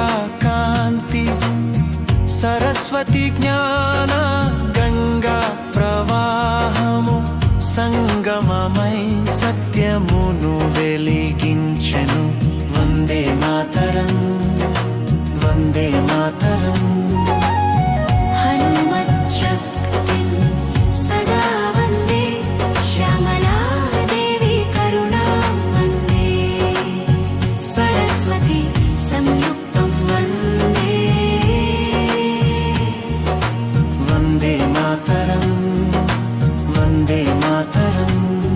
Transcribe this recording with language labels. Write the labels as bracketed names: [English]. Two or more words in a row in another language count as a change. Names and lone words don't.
[Telugu] కాంతి సరస్వతి జ్ఞాన గంగా ప్రవాహము సంగమమై సత్యమును వెలిగించెను [Sanskrit] वन्दे मातरम् वन्दे मातरम् హనుమచ్చక్తిం సదా వందే శ్యామలాదేవి కరుణాం వందే సరస్వతి సంయుక్తం వందే वन्दे मातरम् वन्दे मातरम्